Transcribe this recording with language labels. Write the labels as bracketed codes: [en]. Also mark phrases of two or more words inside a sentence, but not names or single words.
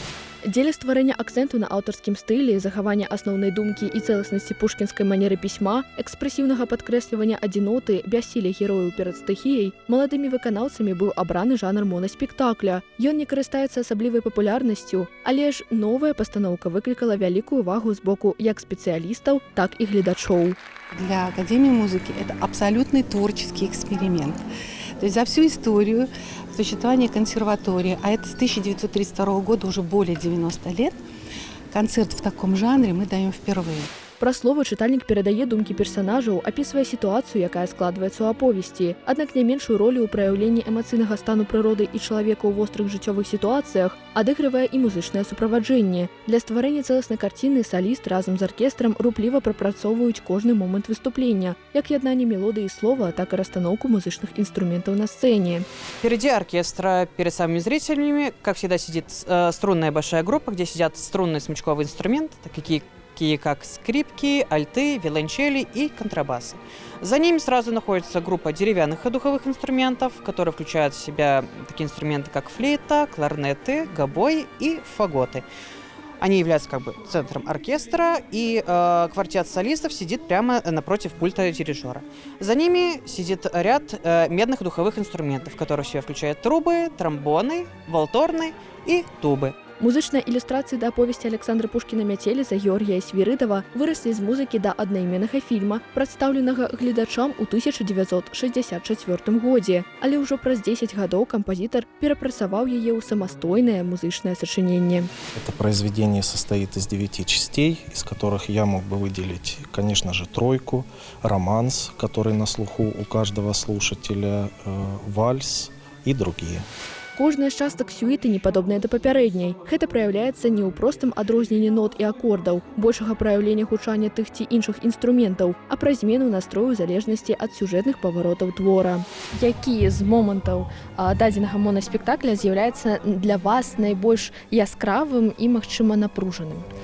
[be] Дзеля стварэння акцэнту на аўтарскім стылі, захавання асноўнай думкі і цэласнасці пушкінскай манеры пісьма, экспрэсіўнага падкрэслівання адзіноты, бяссілля герояў перад стыхіяй, маладымі выканаўцамі быў абраны жанр монаспектакля. Ён не карыстаецца асаблівай папулярнасцю, але ж новая пастаноўка выклікала вялікую увагу з боку як спецыялістаў, так і гледачоў. [ru] Для Академии музыки это абсолютный творческий эксперимент. То есть за всю историю существования консерватории, а это с 1932 года уже более 90 лет, концерт в таком жанре мы даем впервые. [be] Пра словы чытальнік перадае думкі персанажаў, апісвае сітуацыю, якая складваецца ў аповесці. Аднак не меншую ролю ў праяўленні эмацыйнага стану прыроды і чалавека ў вострых жыццёвых сітуацыях адыгрывае і музычнае суправаджэнне. Для стварэння цэласнай карціны саліст разам з аркестрам рупліва прапрацоўваюць кожны момант выступлення, як яднанне мелодыі і слова, так і расстаноўку [ru] музычных инструментов [be] на сцене. [ru] Впереди оркестра, перед самыми зрителями, как всегда, сидит струнная большая группа, где сидят струнные смычковые инструменты, такие как скрипки, альты, виолончели и контрабасы. За ними сразу находится группа деревянных и духовых инструментов, которые включают в себя такие инструменты, как флейта, кларнеты, гобой и фаготы. Они являются как бы центром оркестра, и квартет солистов сидит прямо напротив пульта дирижера. За ними сидит ряд медных духовых инструментов, которые в себя включают трубы, тромбоны, валторны и тубы. [be] Музычныя ілюстрацыі да аповесці Александра Пушкіна «Мяцеліца» Георгія Свірыдава выраслі з музыкі да аднайменнага фільма, прадстаўленага гледачам у 1964 годзе. Але ўжо праз 10 гадоў кампазітар перапрацаваў яе ў самастойнае музычнае сачыненне. [ru] Это произведение состоит из 9 частей, из которых я мог бы выделить, конечно же, тройку, романс, который на слуху у каждого слушателя, вальс и другие. [be] Кожная з частак сюіты не падобная да папярэдняй. Гэта праяўляецца не ў простым адрозненні нот і акордаў, большага праяўлення гучання тых ці іншых інструментаў, а пра змену настрою ў залежнасці ад сюжэтных паваротаў твора. Які з момантаў дадзенага монаспектакля з'яўляецца для вас найбольш яскравым і, магчыма, напружаным?